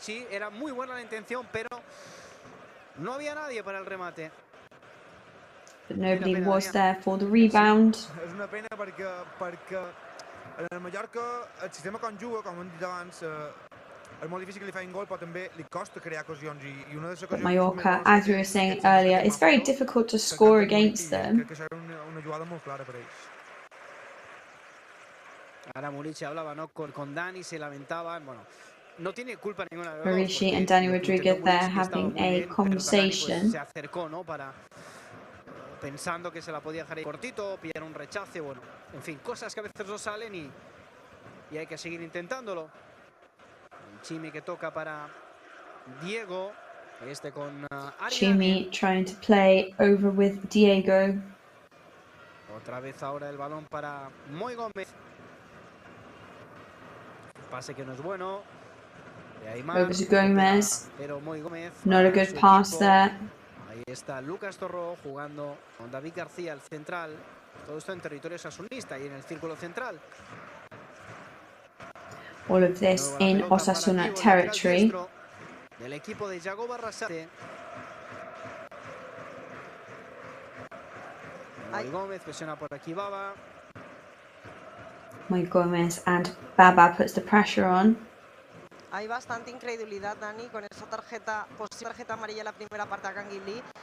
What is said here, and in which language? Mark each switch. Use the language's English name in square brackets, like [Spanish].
[Spanish] Era muy buena la intención, pero no había nadie para el remate. [English] But nobody was there for the rebound. [Catalan] És una pena perquè en el Mallorca el sistema com juga, com hem dit abans, és molt difícil que li facin gol, però també li costa crear ocasions. I una de les ocasions... [English] Mallorca, as we were saying earlier, it's very difficult to score against them. [Catalan] Crec que això era una jugada molt clara per ells. [Spanish] Ahora Murici hablaba, ¿no? Con Dani, se lamentaban, bueno, no tiene culpa ninguna de los [English] Murici and Dani Rodríguez there having a conversation. [Spanish] Se acercó, ¿no? Pensando que se la podía dejar ahí cortito, pillar un rechace, bueno, en fin, cosas que a veces no salen y hay que seguir intentándolo. Chimi que toca para Diego, con [English] Chimi trying to play over with Diego. [Spanish] Otra vez ahora el balón para Moy Gómez. Pase que no es bueno. [English] Over to Gomez. [Spanish] Pero Moy Gómez, [English] not a good pass there. [Spanish] Ahí está Lucas Torró jugando con David García, el central. Todo esto en territorio osasunista y en el círculo central. [English] All of this in Osasuna territory. [Spanish] Del equipo de Yago Barrasate. Moy Gómez presiona por aquí Baba. [English] Moy Gómez and Baba puts the pressure on. [Spanish] Hay bastante incredulidad, Dani, con esa posible tarjeta amarilla en la primera parte a Canguilí.